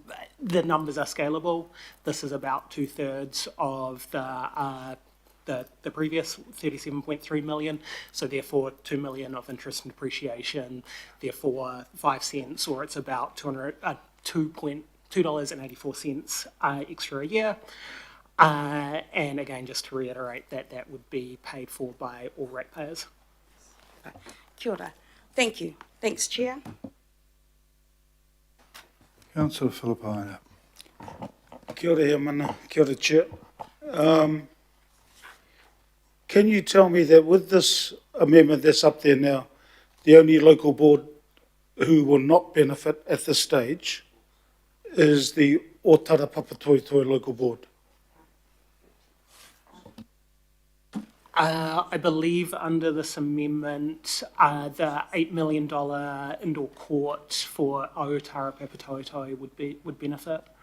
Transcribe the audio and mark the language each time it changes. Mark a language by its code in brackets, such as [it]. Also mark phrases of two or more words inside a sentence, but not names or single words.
[en] The numbers are scalable. This is about 2/3 of the previous 37.3 million, so therefore 2 million of interest and depreciation, therefore 5 cents, or it's about $2.84 extra a year. And again, just to reiterate that would be paid for by all ratepayers. [mi] Kia ora. [en] Thank you. Thanks, Chair. Councillor Filipaina. [mi] Kia ora, he mana. Kia ora, [en] Chair. Can you tell me that with this amendment that's up there now, the only local board who will not benefit at this stage is the Otara Papatoetoe local board? I believe under this amendment, the $8 million indoor court for Aotara Papatoetoe would benefit.